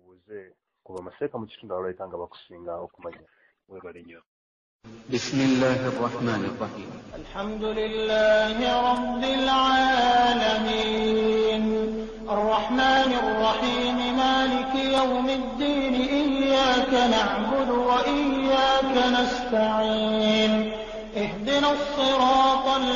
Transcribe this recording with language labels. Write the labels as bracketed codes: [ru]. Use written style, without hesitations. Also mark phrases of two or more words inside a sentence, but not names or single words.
[lg] tubuuze kuba amaseeka mu kitundu abalabika nga bakusinga okumanya webale nnyo. [ar] بسم الله الرحمن الرحيم الحمد لله رب العالمين الرحمن الرحيم مالك يوم الدين إياك نعبد وإياك نستعين اهدنا الصراط